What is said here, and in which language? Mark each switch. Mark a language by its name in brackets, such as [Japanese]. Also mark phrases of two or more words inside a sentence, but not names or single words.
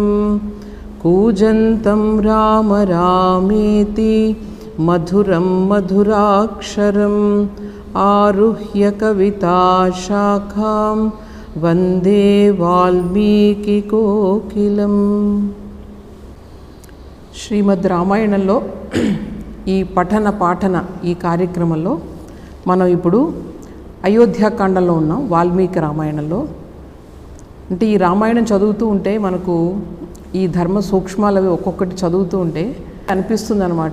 [Sanskrit] कूजन्तं राम रामेति मधुरं मधुराक्षरम् आरुह्य कविताशाखां वन्दे वाल्मीकिकोकिलम्। [Telugu] శ్రీమద్ రామాయణంలో ఈ పాఠన ఈ కార్యక్రమంలో మనం ఇప్పుడు అయోధ్యాకాండంలో ఉన్నాం. వాల్మీకి రామాయణంలో అంటే ఈ రామాయణం చదువుతూ ఉంటే మనకు ఈ ధర్మ సూక్ష్మాలు అవి ఒక్కొక్కటి చదువుతూ ఉంటే అనిపిస్తుంది అన్నమాట.